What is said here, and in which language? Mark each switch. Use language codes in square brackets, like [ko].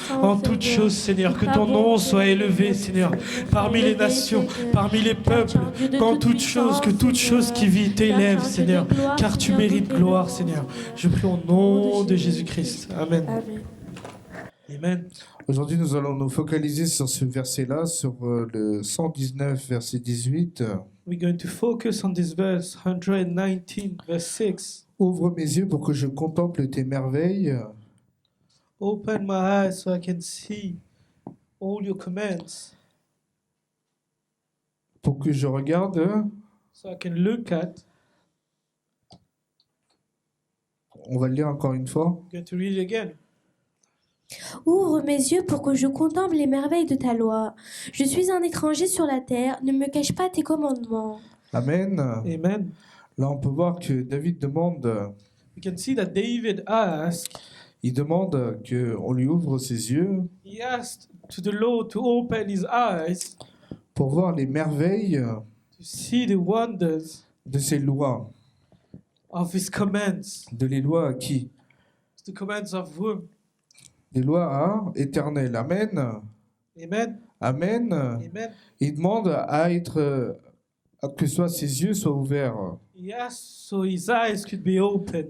[fr] En toutes choses, Seigneur, que ton nom soit élevé, Seigneur, parmi les nations, parmi les peuples, qu'en toutes choses, que toute chose qui vit t'élève, Seigneur, car tu mérites gloire, Seigneur. Je prie au nom de Jésus-Christ. Amen. Amen. Aujourd'hui, nous allons nous focaliser sur ce verset-là, sur le 119, verset 18. [en] We're going to focus on this verse 119, verse 6. [fr] Ouvre mes yeux pour que je contemple tes merveilles. [en] Open my eyes so I can see all your commands. [fr] Pour que je regarde. [en] So I can look at. [fr] On va le lire encore une fois. [en] I'm going to read it again. [fr] Ouvre mes yeux pour que je contemple les merveilles de ta loi. Je suis un étranger sur la terre, ne me cache pas tes commandements. Amen. Amen. Là, on peut voir que David demande. [en] We can see that David asked. [fr] Il demande qu'on lui ouvre ses yeux. [en] He asked to the Lord to open his eyes. [fr] Pour voir les merveilles. [en] To see the wonders. [fr] De ses lois. [en] Of his commands. [fr] De les lois à qui? [en] The commands of whom? [fr] Des lois éternelles. Amen. Amen. Amen. Amen. Il demande à être, que ses yeux soient ouverts. [en] He asked so his eyes could be opened.